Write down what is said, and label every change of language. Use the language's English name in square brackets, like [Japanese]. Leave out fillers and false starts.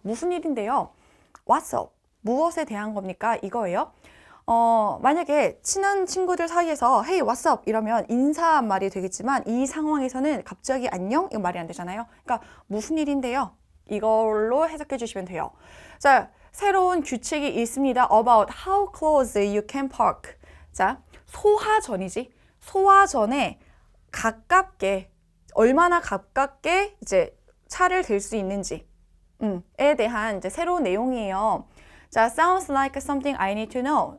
[Korean] 무슨 일인데요? [English] What's up? [Korean] 무엇에 대한 겁니까? 이거예요. 만약에 친한 친구들 사이에서 [English] Hey, what's up? [Korean] 이러면 인사 말이 되겠지만 이 상황에서는 갑자기 안녕? 이거 말이 안 되잖아요. 그러니까 무슨 일인데요? 이걸로 해석해 주시면 돼요. 자, 새로운 규칙이 있습니다. [English] About how close you can park. [Korean] 자, 소화전이지. 소화전에 가깝게, 얼마나 가깝게 이제 차를 댈 수 있는지, 에 대한 이제 새로운 내용이에요. [English] 자, sounds like something I need to know.